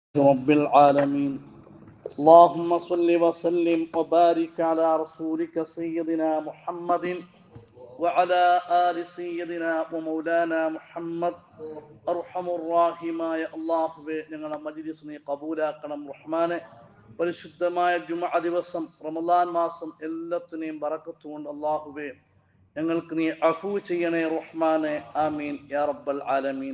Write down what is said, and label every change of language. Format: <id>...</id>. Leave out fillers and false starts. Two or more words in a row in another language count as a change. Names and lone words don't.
<ar>رب العالمين. اللهم صل وسلم وبارك على رسولك سيدنا محمد وعلى آل سيدنا ومولانا محمد.</ar> <ml>അർഹമുറാഹിമായ അല്ലാഹുവേ, ഞങ്ങളുടെ മജ്‌ലിസിനെ കബൂലാക്കണം റഹ്മാനെ. പരിശുദ്ധമായ ജുമുഅ ദിവസം, റമദാൻ മാസം എല്ലാത്തിനെയും ബറക്കത്ത് കൊണ്ട് അല്ലാഹുവേ ഞങ്ങൾക്ക് നീ അഫൂ ചെയ്യണേ റഹ്മാനെ.</ml> <ar>آمين يا رب العالمين.</ar>